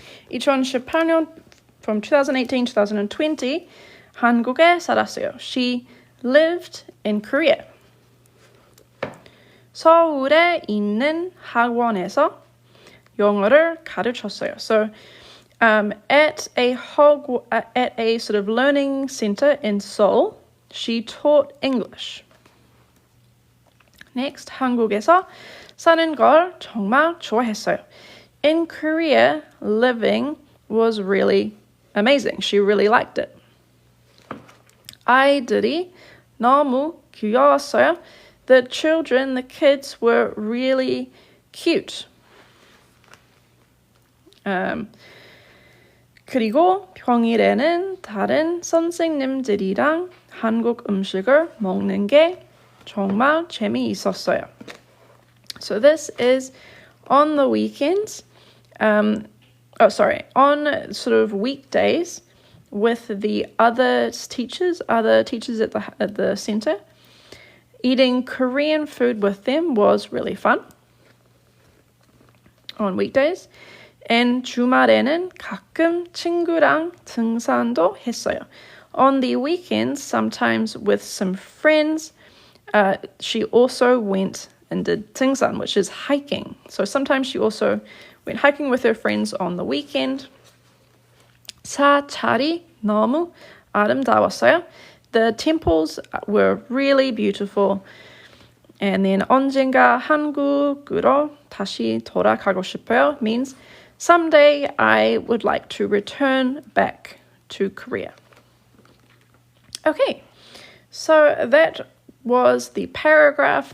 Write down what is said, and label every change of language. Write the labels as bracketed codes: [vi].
[ko] 2018년 [en] from 2018 to 2020 [ko] 한국에 살았어요. [en] She lived in Korea. [ko] 서울에 있는 학원에서 영어를 가르쳤어요. [en] So at a sort of learning center in Seoul, she taught English. [ko] Next, 한국에서 사는 걸 정말 좋아했어요. [en] In Korea, living was really amazing. She really liked it. [ko] 아이들이 너무 귀여웠어요. [en] The kids were really cute. [ko] 그리고 평일에는 다른 선생님들이랑 한국 음식을 먹는 게 정말 재미있었어요. [en] So this is on the weekends, on sort of weekdays with the other teachers at the center. Eating Korean food with them was really fun on weekdays. [ko] And 주말에는 가끔 친구랑 등산도 했어요. [en] On the weekends, sometimes with some friends, she also went and did 등산, which is hiking. So sometimes she also went hiking with her friends on the weekend. [ko] 사찰이 너무 아름다웠어요. [en] The temples were really beautiful. And then [ko] 언젠가 한국으로 다시 돌아가고 싶어요 [en] means someday I would like to return back to Korea. Okay, so that was the paragraph.